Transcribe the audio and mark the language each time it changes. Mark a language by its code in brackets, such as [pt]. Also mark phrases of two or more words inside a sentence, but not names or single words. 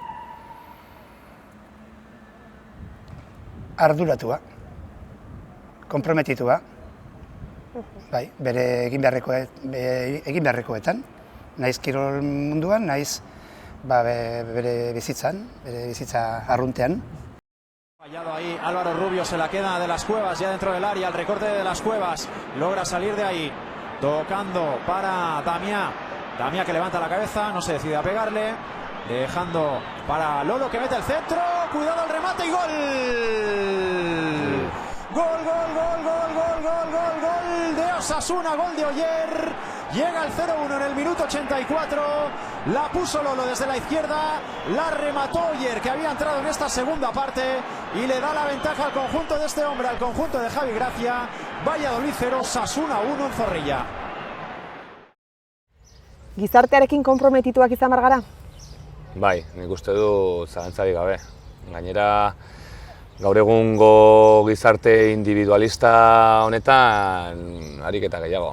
[eu] Arduratua, komprometitua, bai, bere egin beharrekoetan, naiz kirol munduan, naiz bere bizitza arruntean. [es] Fallado ahí, Álvaro Rubio se la queda de las Cuevas, ya dentro del área, el recorte de las Cuevas, logra salir de ahí, tocando para Damià, Damià que levanta la cabeza, no se decide a pegarle, dejando para Lolo que mete el centro, cuidado el remate y gol. Gol de Osasuna, gol de Oier. Llega el 0-1 en el minuto 84, la puso Lolo desde la izquierda, la remató Oier, que había entrado en esta segunda parte, y le da la ventaja al conjunto de este hombre, al conjunto de Javi Gracia. Valladolid 0, Osasuna 1 en Zorrilla. [eu] Gizartearekin konprometituak izan gara? Bai, nik uste du zalantzarik gabe. Gainera, gaur egungo gizarte individualista honetan ariketa gehiago.